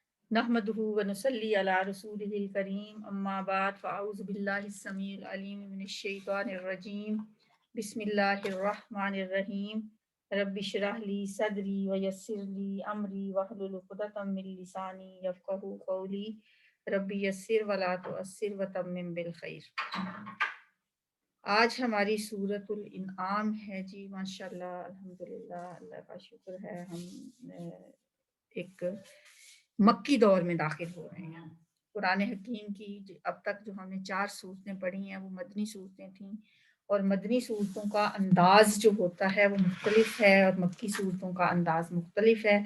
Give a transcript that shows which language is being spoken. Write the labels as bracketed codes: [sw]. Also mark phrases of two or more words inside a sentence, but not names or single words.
[ar] نحمده ونصلي على رسوله الكريم أما بعد فأعوذ بالله السميع العليم من الشيطان الرجيم بسم الله الرحمن الرحيم رب اشرح لي صدري ويسر لي أمري واحلل عقدة من لساني يفقهوا قولي رب يسر ولا تعسر وتمم بالخير. [hi] आज हमारी सूरतुल इनआम है जी। [ar] ما شاء الله، الحمد لله, [hi] अल्लाह का शुक्र है। हम एक मक्की दौर में दाखिल हो रहे हैं। कुरान हकीम की अब तक जो हमने 4 सूरतें पढ़ी हैं वो मदनी सूरतें थीं, और मदनी सूरतों का अंदाज जो होता है वो मुख्तलिफ है और मक्की सूरतों का अंदाज मुख्तलिफ है।